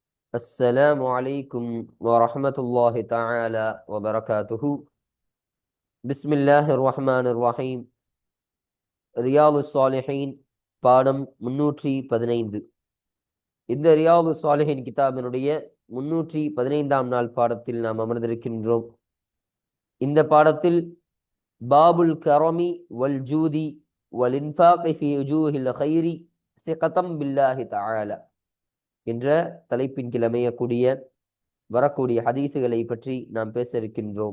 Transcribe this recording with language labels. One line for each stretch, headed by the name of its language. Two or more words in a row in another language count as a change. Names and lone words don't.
Arabic: السلام عليكم ورحمة الله تعالى وبركاته. بسم الله الرحمن الرحيم.
Tamil: ரியாலு சாலிஹீன் பாடம் 315. இந்த ரியாலு சாலிஹீன் கிதாபினுடைய 315ஆம் நாள் பாடத்தில் நாம் அமர்ந்திருக்கின்றோம். இந்த பாடத்தில்
Arabic: باب الكرم والجود والإنفاق في وجوه الخير ثقة بالله تعالى
Tamil: என்ற தலைப்பின் கீழ் அமையக்கூடிய வரக்கூடிய ஹதீசுகளை பற்றி நாம் பேச இருக்கின்றோம்.